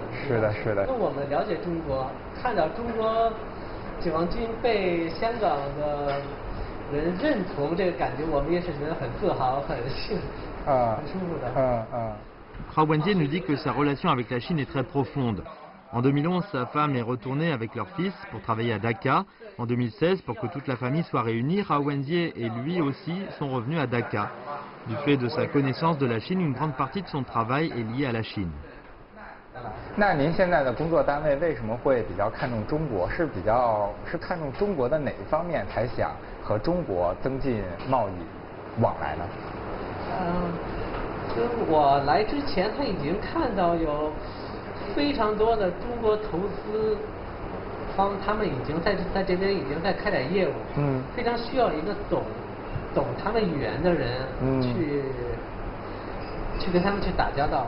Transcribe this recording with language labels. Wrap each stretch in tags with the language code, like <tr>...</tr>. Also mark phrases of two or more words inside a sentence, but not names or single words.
<zh>是的，是的。那我们了解中国，看到中国解放军被香港的人认同，这个感觉我们也是觉得很自豪、很舒服的。</zh> <fr>Rao Wenjie nous dit que sa relation avec la Chine est très profonde. En 2011, sa femme est retournée avec leur fils pour travailler à Dhaka. En 2016, pour que toute la famille soit réunie, Rao Wenjie et lui aussi sont revenus à Dhaka. Du fait de sa connaissance de la Chine, une grande partie de son travail est liée à la Chine.</fr> <zh>那您现在的工作单位为什么会比较看重中国？是看重中国的哪一方面才想和中国增进贸易往来呢？我来之前他已经看到有非常多的中国投资方，他们已经在这边已经在开展业务，非常需要一个懂他们语言的人去跟他们去打交道。</zh>